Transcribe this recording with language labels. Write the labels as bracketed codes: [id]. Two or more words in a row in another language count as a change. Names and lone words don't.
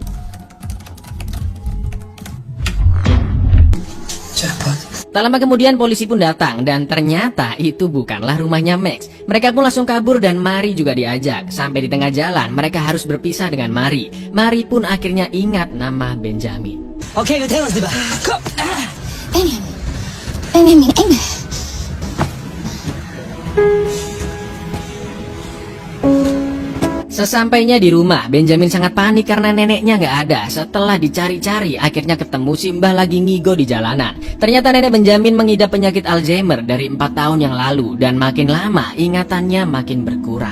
[id] Tak lama kemudian polisi pun datang, dan ternyata itu bukanlah rumahnya Max. Mereka pun langsung kabur dan Mari juga diajak. Sampai di tengah jalan mereka harus berpisah dengan Mari. Mari pun akhirnya ingat nama Benjamin. [de] Okay, wir tell uns lieber. Komm. Benjamin, Engel. [id] Sesampainya di rumah, Benjamin sangat panik karena neneknya nggak ada. Setelah dicari-cari, akhirnya ketemu Simbah lagi ngigo di jalanan. Ternyata nenek Benjamin mengidap penyakit Alzheimer dari 4 tahun yang lalu, dan makin lama ingatannya makin berkurang.